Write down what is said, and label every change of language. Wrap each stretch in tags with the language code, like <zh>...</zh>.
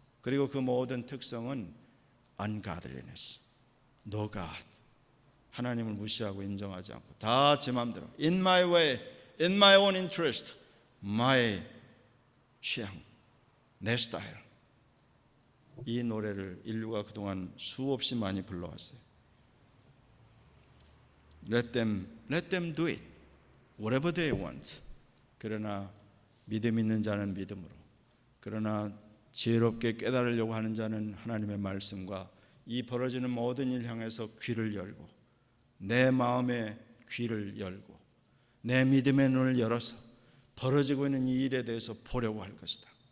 <ko>그리고 그 모든 특성은</ko> <en>ungodliness, no God,</en> <ko>하나님을 무시하고 인정하지 않고 다 제 마음대로</ko> <en>in my way, in my own interest, my</en> <ko>취향, 내 스타일. 이 노래를 인류가 그동안 수없이 많이 불러왔어요.</ko> <en>Let them do it, whatever they want.</en> <ko>그러나 믿음 있는 자는 믿음으로, 그러나 지혜롭게 깨달으려고 하는 자는 하나님의 말씀과 이 벌어지는 모든 일 향해서 귀를 열고 내 마음의 귀를 열고 내 믿음의 눈을 열어서 벌어지고 있는 이 일에 대해서 보려고 할 것이다.</ko>